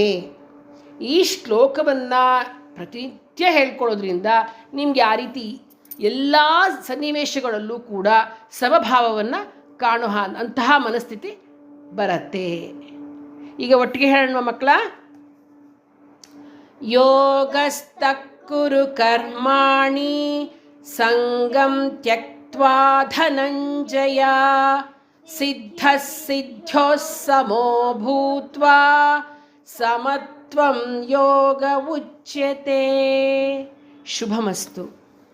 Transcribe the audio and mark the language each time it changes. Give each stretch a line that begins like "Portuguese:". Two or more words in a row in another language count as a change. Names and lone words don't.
Kannada: ಈ ಶ್ಲೋಕವನ್ನು ಪ್ರತಿನಿತ್ಯ ಹೇಳ್ಕೊಳ್ಳೋದ್ರಿಂದ ನಿಮಗೆ ಆ ರೀತಿ ಎಲ್ಲ ಸನ್ನಿವೇಶಗಳಲ್ಲೂ ಕೂಡ ಸಮಭಾವವನ್ನು ಕಾಣೋ ಅಂತಹ ಮನಸ್ಥಿತಿ ಬರುತ್ತೆ. ಈಗ ಒಟ್ಟಿಗೆ ಹೇಳೋಣ ಮಕ್ಕಳ.
Sanskrit: ಯೋಗಸ್ತಃಕುರು ಕರ್ಮಾಣಿ ಸಂಗಂ ತ್ಯಕ್ತ್ವಾ ಧನಂಜಯ ಸಿದ್ಧಃ ಸಿದ್ಧ್ಯೋ ಸಮೋ ಭೂತ್ವಾ ಸಮತ್ವಂ ಯೋಗ ಉಚ್ಯತೆ. ಶುಭಮಸ್ತು.